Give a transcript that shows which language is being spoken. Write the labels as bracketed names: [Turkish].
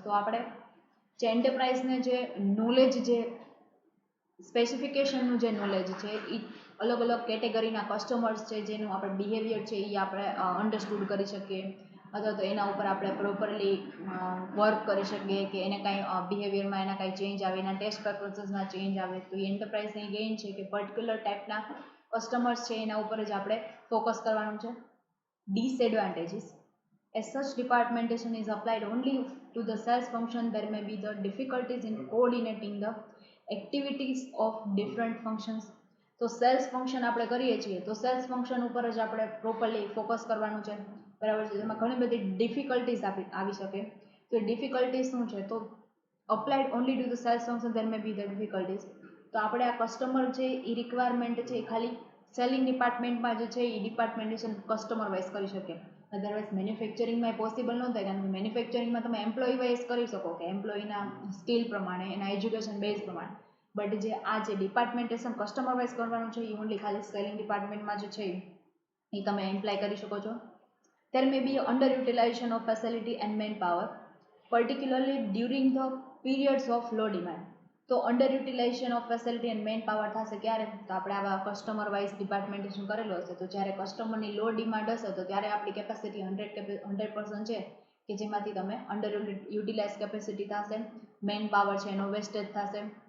[Gujarati] તો આપણે જે એન્ટરપ્રાઇઝને જે નોલેજ, જે સ્પેસિફિકેશનનું જે નોલેજ છે એ અલગ અલગ કેટેગરીના કસ્ટમર્સ છે જેનું આપણે બિહેવિયર છે એ આપણે અન્ડરસ્ટુડ કરી શકીએ, અથવા તો એના ઉપર આપણે પ્રોપરલી વર્ક કરી શકીએ કે એને કાંઈ બિહેવિયરમાં એના કાંઈ ચેન્જ આવે, એના ટેસ્ટ પ્રેફરન્સીસમાં ચેન્જ આવે. તો એ એન્ટરપ્રાઇઝની ગેઇન છે કે પર્ટિક્યુલર ટાઈપના કસ્ટમર્સ છે એના ઉપર જ આપણે ફોકસ કરવાનું છે. [English] Disadvantages: as such departmentation is applied only to the sales function, there may be the difficulties in coordinating the activities of different functions. [Gujarati] તો સેલ્સ ફંક્શન આપણે કરીએ છીએ તો સેલ્સ ફંક્શન ઉપર જ આપણે પ્રોપરલી ફોકસ કરવાનું છે, બરાબર છે. એમાં ઘણી બધી ડિફિકલ્ટીઝ આવી શકે. તો એ ડિફિકલ્ટીઝ શું છે? [English] તો applied only to the sales function there may be the difficulties. [Gujarati] તો આપણે આ કસ્ટમર છે એ રિક્વાયરમેન્ટ છે એ ખાલી સેલિંગ ડિપાર્ટમેન્ટમાં જે છે એ ડિપાર્ટમેન્ટેશન કસ્ટમર વાઇઝ કરી શકે. અધરવાઇઝ મેન્યુફેક્ચરિંગમાં એ પોસિબલ ન થાય, કારણ કે મેન્યુફેક્ચરિંગમાં તમે એમ્પ્લોય વાઇઝ કરી શકો કે એમ્પ્લોયના સ્કિલ પ્રમાણે, એના એજ્યુકેશન બેઝ પ્રમાણે. બટ જે આ જે ડિપાર્ટમેન્ટેશન કસ્ટમર વાઇઝ કરવાનું છે એ ઓનલી ખાલી સેલિંગ ડિપાર્ટમેન્ટમાં જે છે એ તમે એમ્પ્લાય કરી શકો છો. [English] There may be under utilization of facility and manpower, particularly during the periods of low demand. [Gujarati] તો [English] under utilization of facility and manpower [Gujarati] થશે ક્યારે? તો આપણે આવા કસ્ટમર વાઇઝ ડિપાર્ટમેન્ટેશન કરેલું હશે, તો જ્યારે કસ્ટમરની લો ડિમાન્ડ હશે તો ત્યારે આપણી કેપેસિટી 100% છે કે જેમાંથી તમે અંડર યુટિલાઇઝ કેપેસિટી થશે, મેન પાવર છે એનો વેસ્ટેજ થશે.